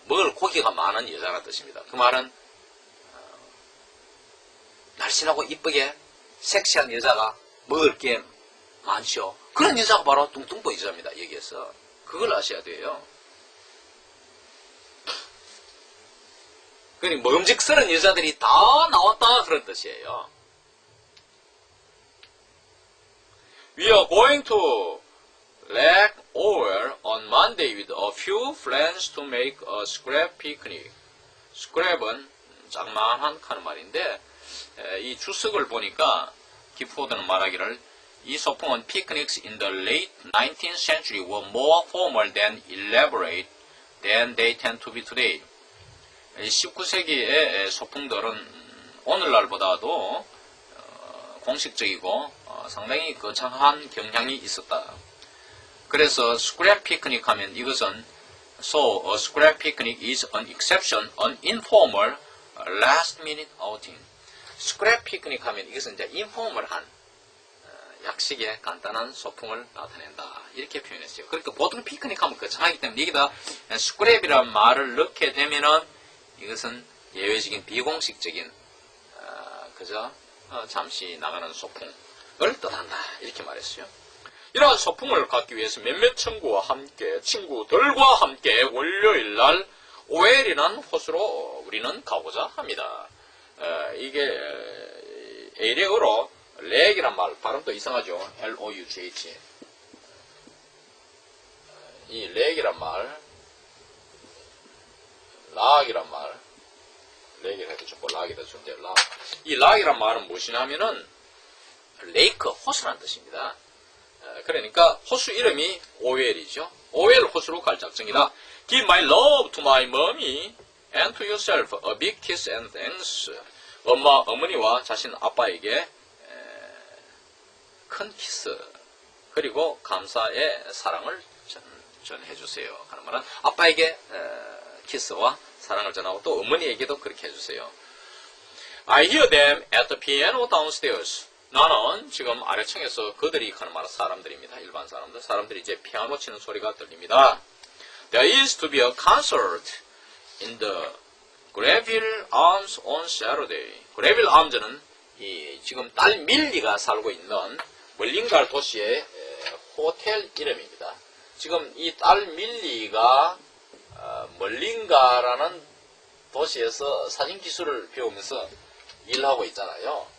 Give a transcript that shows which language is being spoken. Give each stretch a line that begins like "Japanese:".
Korean: 먹을 고기가 많은 여자가 뜻입니다. 그 말은 날씬하고 이쁘게 섹시한 여자가 먹을 게 많죠. 그런 여자가 바로 뚱뚱보 여자입니다. 여기에서 그걸 아셔야 돼요. 그러니까 먹음직스러운 여자들이 다 나왔다 그런 뜻이에요.
English: We are going to Lake Owl on Monday with a few friends to make a scrap picnic.
Korean: scrap은 장만한 하는 말인데, 이 주석을 보니까 기포드는 말하기를 이 소풍은
English: picnics in the late 19th century were more formal than elaborate than they tend to be today.
Korean: 19세기의 소풍들은 오늘날보다도 공식적이고 상당히 거창한 경향이 있었다. 그래서 scrap picnic 하면 이것은
English: So a scrap picnic is an exception, an informal, last minute outing.
Korean: scrap picnic 하면 이것은 이제 informal한 약식의 간단한 소풍을 나타낸다. 이렇게 표현했어요. 그러니까 보통 피크닉 하면 거창하기 때문에 여기다 scrap이라는 말을 넣게 되면은 이것은 예외적인 비공식적인 그저 잠시 나가는 소풍을 뜻한다. 이렇게 말했어요. 이러한 소풍을 갖기 위해서 몇몇 친구들과 함께 월요일날 OL이라는 호수로 우리는 가고자 합니다. 이게 A력으로 렉이란 말, 발음도 이상하죠. L-O-U-G-H. 이 렉이란 말, 락이란 말, 렉이라 해도 좋고 락이다 좋은데 락. 이 락이란 말은 무엇이냐면은 레이크, 호수라는 뜻입니다. 그러니까 호수 이름이 OL이죠. OL 호수로 갈 작정이다.
English: Give my love to my mommy and to yourself a big kiss and thanks.
Korean: 어머니와 자신 아빠에게 큰 키스 그리고 감사의 사랑을 전해주세요 하는 말은 아빠에게 키스와 사랑을 전하고 또 어머니에게도 그렇게 해주세요.
English: I hear them at the piano downstairs.
Korean: 나는 지금 아래층에서 그들이 하는 말은 사람들입니다. 일반 사람들. 사람들이 이제 피아노 치는 소리가 들립니다.
English: There is to be a concert in the Greville Arms on Saturday.
Korean: Greville Arms는 지금 딸 밀리가 살고 있는 멀린가 도시의 호텔 이름입니다. 지금 이 딸 밀리가 멀린가라는 도시에서 사진 기술을 배우면서 일하고 있잖아요.